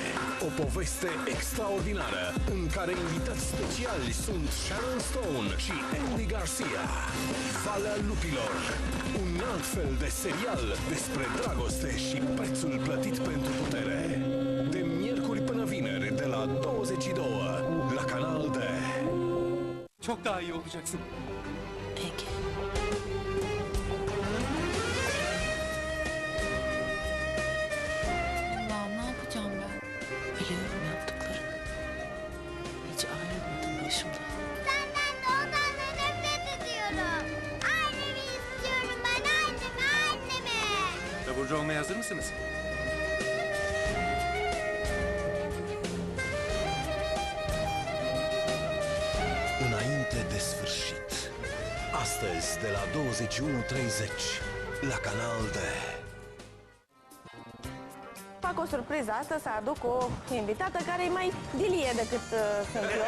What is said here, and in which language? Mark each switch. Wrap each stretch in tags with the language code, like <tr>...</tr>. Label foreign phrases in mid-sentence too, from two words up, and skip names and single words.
<ro>O poveste extraordinară în care invitați speciali sunt Sharon Stone și Andy Garcia. Valea Lupilor, un alt fel de serial despre dragoste și prețul plătit pentru putere. De miercuri până vineri de la 22 la Canal D.</ro> <tr>Çok daha iyi olacaksın. Peki. Allah'ım ne yapacağım ben? Biliyorum yaptıklarını. Hiç ayrılmadın başımdan. Senden de ondan da nefret ediyorum. Annemi istiyorum ben, annemi. Taburcu olmaya hazır mısınız?</tr> <ro>Înainte de sfârșit. Astăzi de la 21:30 la Canal D. Fac o surpriză astăzi, să aduc o invitată care e mai dilie decât sunt eu.</ro>